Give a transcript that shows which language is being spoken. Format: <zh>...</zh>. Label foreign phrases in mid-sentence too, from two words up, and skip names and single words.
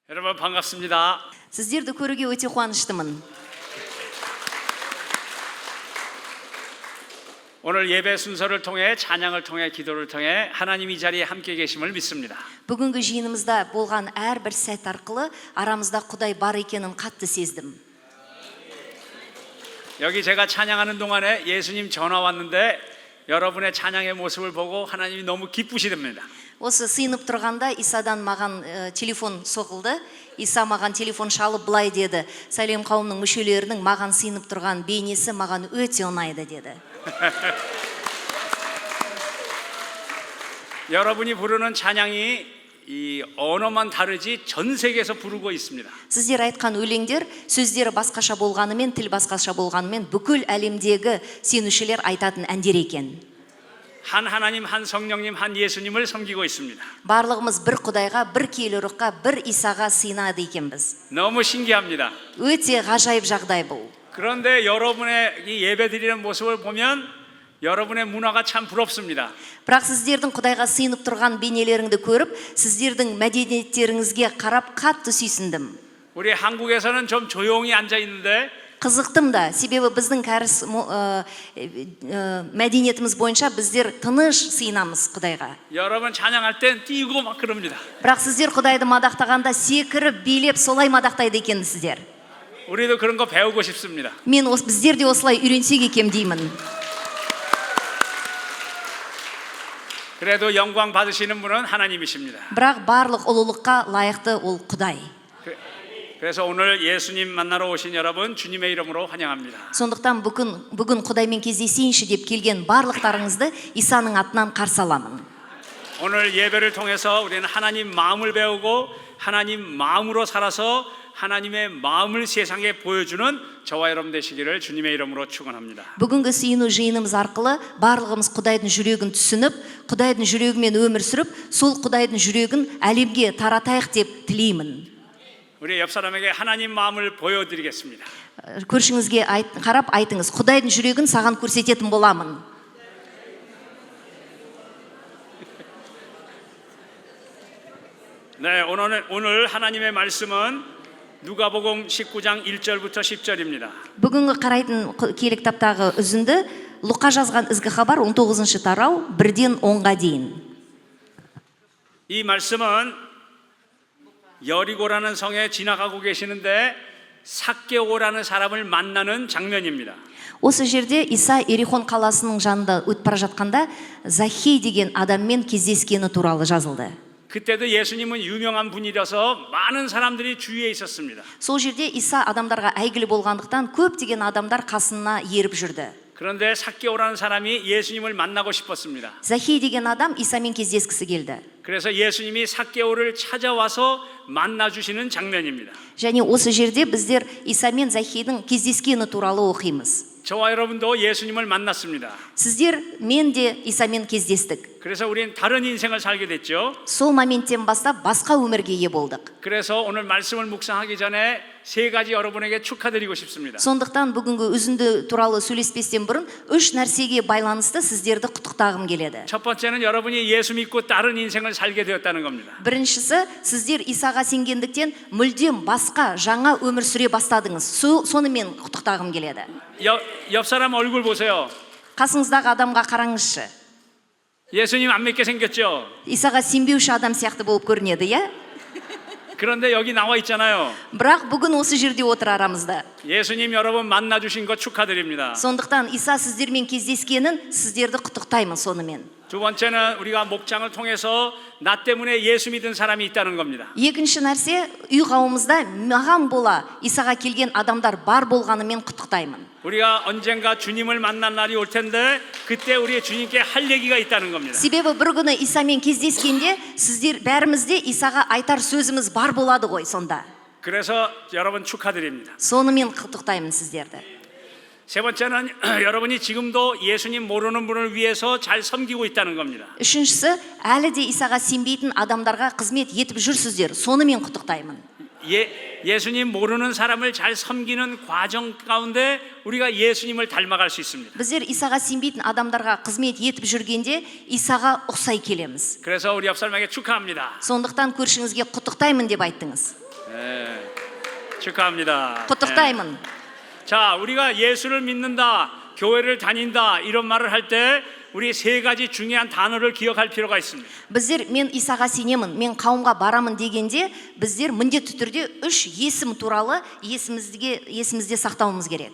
<ko>여러분 반갑습니다.</ko> <kk>Сіздерді көруге өте қуаныштымын.</kk> <ko>오늘 예배 순서를 통해 찬양을 통해 기도를 통해 하나님 이 자리에 함께 계심을 믿습니다.</ko> <kk>Бүгінгі жиынымызда болған әрбір сәт арқылы арамызда Құдай бар екенін қатты сездім.</kk> <ko>여기 제가 찬양하는 동안에 예수님 전화 왔는데 여러분의 찬양의 모습을 보고 하나님이 너무 기쁘시답니다.</ko> <kk>Осы сыйынып тұрғанда Исадан маған телефон соғылды. Иса маған телефон шалып былай деді: "Сәлем қауымның мүшелерінің маған сыйынып тұрған бейнесі маған өте ұнайды" деді.</kk> <ko>여러분이 부르는 찬양이 이 언어만 다르지 전 세계에서 부르고 있습니다.</ko> <kk>Сіздер айтқан өлеңдер сөздері басқаша болғанымен, тіл басқаша болғанымен бүкіл әлемдегі сенушілер айтатын әндер екен.</kk> <ko>한 하나님, 한 성령님, 한 예수님을 섬기고 있습니다.</ko> <kk>Барлығымыз бір Құдайға, бір киелі рухқа, бір Исаға сыйынады екенбіз.</kk> <ko>너무 신기합니다.</ko> <kk>Өте ғажайып жағдай бұл.</kk> <ko>그런데 여러분의 이 예배드리는 모습을 보면 여러분의 문화가 참 부럽습니다.</ko> <kk>Бірақ сіздердің Құдайға сыйынып тұрған бейнелеріңді көріп, сіздердің мәдениеттеріңізге қарап қатты сүйсіндім.</kk> <ko>우리 한국에서는 좀 조용히 앉아 있는데</ko> <kk>Қызықтым да, себебі біздің кәріс мәдениетіміз бойынша біздер тыныш сыйынамыз Құдайға.</kk> <ko>여러분 찬양할 땐 뛰고 막 그럽니다.</ko> <kk>Бірақ сіздер Құдайды мадақтағанда секіріп, билеп, солай мадақтайды екенсіздер.</kk> <ko>우리도 그런 거 배우고 싶습니다.</ko> <kk>Мен біздер де осылай үйренсек екем деймін.</kk> <ko>그래도 영광 받으시는 분은 하나님이십니다.</ko> <kk>Бірақ барлық ұлылыққа лайықты ол Құдай.</kk> <ko>그래서 오늘 예수님 만나러 오신 여러분 주님의 이름으로 환영합니다.</ko> <kk>Сондықтан бүгін Құдаймен кездесейінші деп келген барлықтарыңызды Исаның атынан қарсы аламын.</kk> <ko>오늘 예배를 통해서 우리는 하나님 마음을 배우고 하나님 마음으로 살아서 하나님의 마음을 세상에 보여주는 저와 여러분 되시기를 주님의 이름으로 축원합니다.</ko> <kk>Бүгінгі сүйіну жиынымыз арқылы барлығымыз Құдайдың жүрегін түсініп, Құдайдың жүрегімен өмір сүріп, сол Құдайдың жүрегін әлемге таратайық деп тілеймін.</kk> <ko>우리 옆 사람에게 하나님 마음을 보여드리겠습니다.</ko> <kk>Көршіңізге қарап айтыңыз: Құдайдың жүрегін саған көрсететін боламын.</kk> <ko>네, 오늘 하나님의 말씀은 누가복음 19장 1절부터 10절입니다.</ko> <kk>Бүгінгі қарайтын киелі кітаптағы үзінді Луқа жазған ізгі хабар 19-шы тарау 1-ден 10-ға дейін.</kk> <ko>이 말씀은 여리고라는 성에 지나가고 계시는데 삭개오라는 사람을 만나는 장면입니다.</ko> <kk>Осы жерде Иса Ерихон қаласының жанында өтіп бара жатқанда Захей деген адаммен кездескені туралы жазылды.</kk> <ko>그때도 예수님은 유명한 분이라서 많은 사람들이 주위에 있었습니다.</ko> <kk>Сол жерде Иса адамдарға әйгілі болғандықтан көптеген адамдар қасына еріп жүрді.</kk> <ko>그런데 삭개오라는 사람이 예수님을 만나고 싶었습니다.</ko> <kk>Захей деген адам Исамен кездескісі келді.</kk> <ko>그래서 예수님이 삭개오를 찾아와서 만나주시는 장면입니다.</ko> <kk>және осы жерде біздер Исамен Захейдің кездескені туралы оқимыз.</kk> <ko>저와 여러분도 예수님을 만났습니다.</ko> <kk>Сіздер мен де Исамен кездестік.</kk> <ko>그래서 우린 다른 인생을 살게 됐죠.</ko> <kk>Сол моменттен бастап басқа өмірге ие болдық.</kk> <ko>그래서 오늘 말씀을 묵상하기 전에 세 가지 여러분에게 축하드리고 싶습니다.</ko> <kk>Сондықтан бүгінгі үзінді туралы сөйлеспестен бұрын 3 нәрсеге байланысты сіздерді құттықтағым келеді.</kk> <ko>첫 번째는 여러분이 예수 믿고 다른 인생을 살게 되었다는 겁니다.</ko> <kk>Біріншісі, сіздер Исаға сенгендіктен мүлдем басқа жаңа өмір сүре бастадыңыз. Сонымен құттықтағым келеді.</kk> <ko>옆 사람 얼굴 보세요.</ko> <kk>Қасыңыздағы адамға қараңызшы.</kk> <ko>예수님 안 믿게 생겼죠?</ko> <kk>Исаға сенбеуші адам сияқты болып көрінеді, иә?</kk> <ko>그런데 여기 나와 있잖아요.</ko> <kk>Бірақ бүгін осы жерде отыр арамызда.</kk> <ko>예수님 여러분 만나주신 거 축하드립니다.</ko> <kk>Сондықтан Иса сіздермен кездескенін сіздерді құттықтаймын сонымен.</kk> <ko>두 번째는 우리가 목장을 통해서 나 때문에 예수 믿은 사람이 있다는 겁니다.</ko> <kk>Екінші нәрсе, үй қауымызда маған бола Исаға келген адамдар бар болғанымен құттықтаймын.</kk> <ko>우리가 언젠가 주님을 만난 날이 올 텐데 그때 우리 주님께 할 얘기가 있다는 겁니다.</ko> <kk>Себебі бір күні Исамен кездескенде сіздер бәрімізде Исаға айтар сөзіміз бар болады ғой сонда.</kk> <ko>그래서 여러분 축하드립니다.</ko> <kk>Сонымен құттықтаймын сіздерді.</kk> <ko>세 번째는 여러분이 지금도 예수님 모르는 분을 위해서 잘 섬기고 있다는 겁니다.</ko> <kk>Үшіншісі, әлі де Исаға сенбейтін адамдарға қызмет етіп жүрсіздер. Сонымен құттықтаймын.</kk> <ko>예수님 모르는 사람을 잘 섬기는 과정 가운데 우리가 예수님을 닮아갈 수 있습니다.</ko> <kk>Біздер Исаға сенбейтін адамдарға қызмет етіп жүргенде Исаға ұқсай келеміз.</kk> <ko>그래서 우리 옆 사람에게 축하합니다.</ko> <kk>Сондықтан көршіңізге құттықтаймын деп айттыңыз.</kk> <ko>네, 축하합니다.</ko> <kk>құттықтаймын.</kk> <ko>자, 우리가 예수를 믿는다, 교회를 다닌다 이런 말을 할 때 우리 세 가지 중요한 단어를 기억할 필요가 있습니다.</ko> <kk>Біздер мен Исаға сенемін, мен қауымға барамын дегенде, біздер міндетті түрде үш есім туралы есімізде сақтауымыз керек.</kk>